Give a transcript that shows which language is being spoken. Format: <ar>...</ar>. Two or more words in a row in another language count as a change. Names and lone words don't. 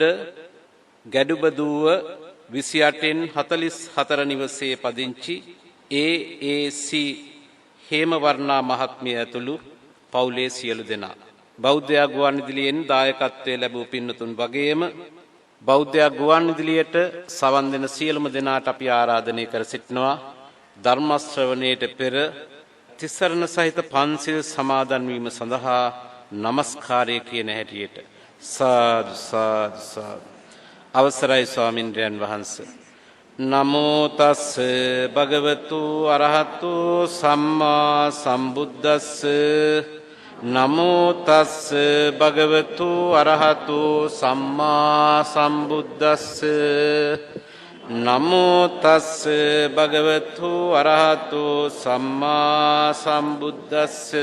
<si>ගැඩුබදුව 28න් 44 නිවසේ පදිංචි AAC හේමවර්ණා මහත්මිය ඇතුළු පවුලේ සියලු දෙනා, බෞද්ධ ගුවන්විදුලියෙන් දායකත්වයේ ලැබූ පින්නතුන් වගේම බෞද්ධ ගුවන්විදුලියට සවන් දෙන සියලුම දෙනාට අපි ආරාධනය කර සිටිනවා ධර්ම ශ්‍රවණයට පෙර තිසරණ සහිත පන්සිල් සමාදන් වීම සඳහා নমස්කාරය කියන හැටියට. සාදු සාදු සාදු. අවසරයි ස්වාමින්ද්‍රයන් වහන්සේ.</si> <pi>නමෝ තස් භගවතු අරහතු සම්මා සම්බුද්දස්ස. නමෝ තස් භගවතු අරහතු සම්මා සම්බුද්දස්ස. නමෝ තස් භගවතු අරහතු සම්මා සම්බුද්දස්ස.</pi>